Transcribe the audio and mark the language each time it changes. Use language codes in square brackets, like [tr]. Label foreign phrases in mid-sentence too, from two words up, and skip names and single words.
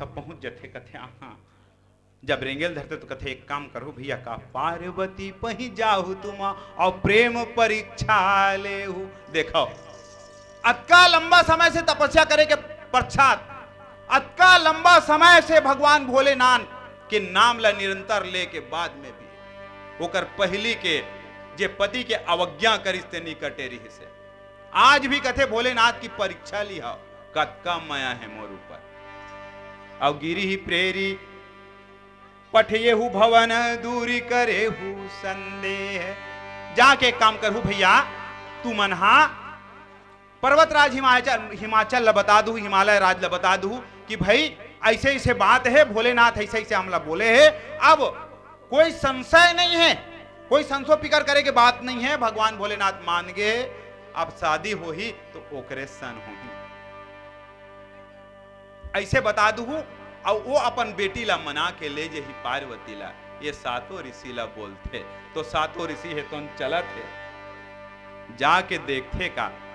[hne] सब पहुंच जाते, कथे हाँ जब रेंगेल धरते तो कथे एक काम करो भैया का पार्वती पही जाहु तुम और प्रेम परीक्षा ले देखो, अतका लंबा समय से तपस्या करे के पश्चात, अतका लंबा समय से भगवान भोलेनाथ के नाम ला निरंतर ले के बाद में भी ओकर पहली के जे पति के अवज्ञा करिस्ते निकटे रही से, आज भी कथे भोलेनाथ की परीक्षा ली हो, कतका माया है मोर ऊपर, और गिरी [awa] ही प्रेरी पठिएहु भवन दूरी करेहु संदेह, [hne] जाके काम करहु भैया तू मनहा पर्वतराज हिमाचल ला बता दू, हिमालय राज ला बता दू कि भाई ऐसे ऐसे बात है, भोलेनाथ ऐसे ऐसे हमला बोले है, अब कोई संशय नहीं है, कोई संशय फिकर करे के बात नहीं है, भगवान भोलेनाथ मान गए, अब शादी हो ही तो ओकरे सन हो ही, ऐसे बता दू, और वो अपन बेटी ला मना के ले जे ही पार्वती ला, ये सातों ऋषि ला बोलते, तो सातों ऋषि है तो चलत है, जाके देखते का,